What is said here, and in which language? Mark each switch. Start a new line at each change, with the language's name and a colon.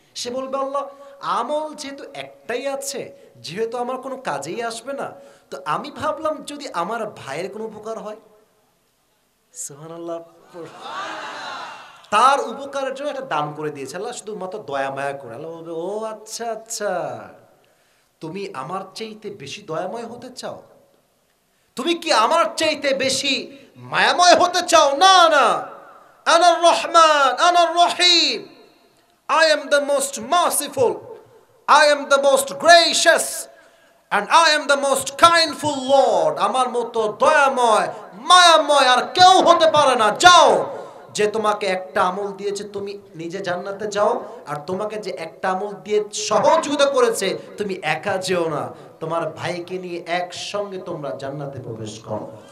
Bangla: সে বলবে আল্লাহ আমল যেহেতু একটাই আছে, যেহেতু আমার কোনো কাজেই আসবে না, তো আমি ভাবলাম যদি আমার ভাইয়ের কোনো উপকার হয়, সুবহানাল্লাহ, তার উপকারের জন্য একটা দান করে দিয়েছে আল্লাহ, শুধুমাত্র দয়া মায়া করে। আল্লাহ বলবে ও আচ্ছা আচ্ছা, তুমি আমার চাইতে বেশি দয়াময় হতে চাও, তুমি কি আমার চাইতে বেশি মায়াময় হতে চাও?
English: না না,
Arabic: আনার রহমান আনার রহিম,
English: I am the most merciful, I am the most gracious, and I am the most kindful Lord.
Bangla: আমার মতো দয়াময় মায়াময় আর কেউ হতে পারে না। যাও, যে তোমাকে একটা আমল দিয়েছে তুমি নিজে জান্নাতে যাও, আর তোমাকে যে একটা আমল দিয়ে সহযোগিতা করেছে তুমি একা যেও না, তোমার ভাইকে নিয়ে একসঙ্গে তোমরা জান্নাতে প্রবেশ করো।